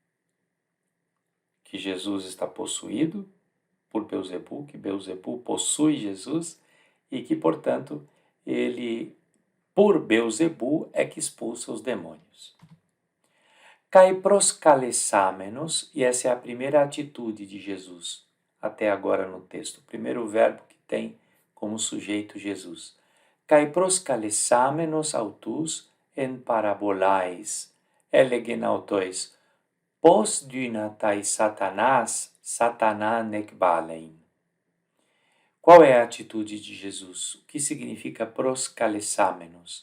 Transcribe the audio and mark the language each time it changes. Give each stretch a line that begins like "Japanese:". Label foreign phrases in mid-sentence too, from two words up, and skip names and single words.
Portuguese: Que Jesus está possuído por Beuzebu, que Beuzebu possui Jesus e que, portanto, ele, por Beuzebu, é que expulsa os demônios.
Greek: Καὶ προσκαλεσάμενος,
Portuguese: e essa é a primeira atitude de Jesus, até agora no texto, o primeiro verbo que tem como sujeito Jesus.
Greek: Καὶ προσκαλεσάμενος αὐτοὺς ἐν παραβολαῖς ἔλεγεν αὐτοῖς, Πῶς δύναται Σατανᾶς Σατανᾶν ἐκβάλλειν.
Portuguese: Qual é a atitude de Jesus? O que significa proskalesamenos?